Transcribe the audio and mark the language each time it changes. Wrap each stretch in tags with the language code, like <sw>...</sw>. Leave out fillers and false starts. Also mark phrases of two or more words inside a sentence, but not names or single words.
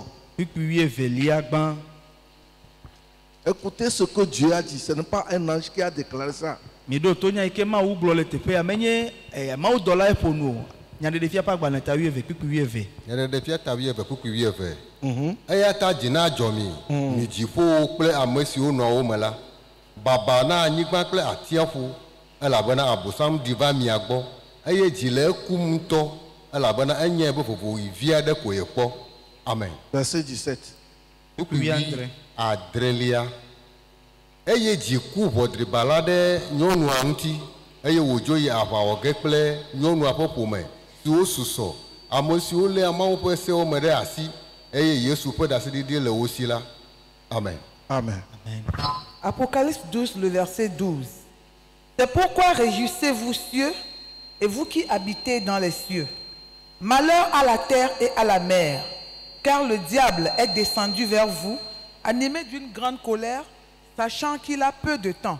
<ee>kpikpi wuievelia gbã.</ee> <fr>Écoutez ce que Dieu a dit. Ce n'est pas un ange qui a déclaré ça.</fr> <ee>Miɖo to nya yi ke Mawu gblɔ le teƒea menye mawudɔla ƒo nu o. Nyaɖeɖefia ƒe agbalẽ ta wuieve kpikpi wuieve. Nyaɖeɖefia ta wuieve kpukui wuieve. Eya ta dzi na dzɔ mi, mi dziƒowo kple ame siwo nɔ wo me la. Baba na anyigba kple atiaƒu, elabena abosam ɖi va mia gbɔ, eye dzi le ekum ŋutɔ, elabena enyae be vovoɣi vi aɖe ko yekpɔ. Amen.</ee> <fr>Verset 17.</fr> <ee>Kpikpi wuiadre. Adrelia. Eye dzi ku ʋɔdribala ɖe nyɔnua ŋuti, eye wòdzo yi aʋa wɔ ge kple nyɔnua ƒe ƒome siwo susɔ, ame siwo lé Mawu ƒe sewo me ɖe asi, eye Yesu ƒe ɖaseɖiɖi le wo si la. Amen. Amen.</ee> <fr>Apocalypse 12, le verset 12. C'est pourquoi réjouissez-vous cieux et vous qui habitez dans les cieux. Malheur à la terre et à la mer, car le diable est descendu vers vous, animé d'une grande colère, sachant qu'il a peu de temps.</fr>